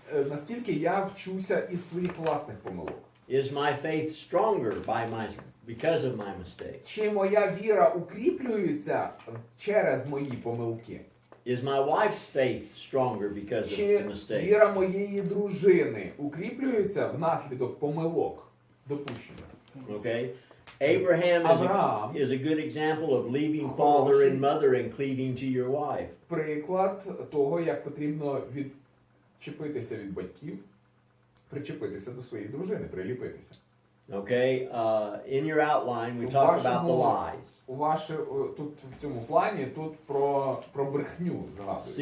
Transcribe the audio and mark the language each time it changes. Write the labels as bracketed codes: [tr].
[uk] Наскільки я вчуся із своїх власних помилок? [en] Is my faith stronger because of my mistakes? [uk] Чи моя віра укріплюється через мої помилки? [en] Is my wife's faith stronger because of [uk] Чи [en] the mistakes? [uk] віра моєї дружини укріплюється внаслідок помилок, допущених? [en] Okay? Abraham [uk] Авраам [en] is a good example of leaving father and mother and cleaving to your wife. [uk] приклад того, як потрібно відчепитися від батьків, причепитися до своєї дружини, приліпитися. [en] Okay? In your outline, we talk about the lies. [uk] Тут в цьому плані тут про брехню згадується.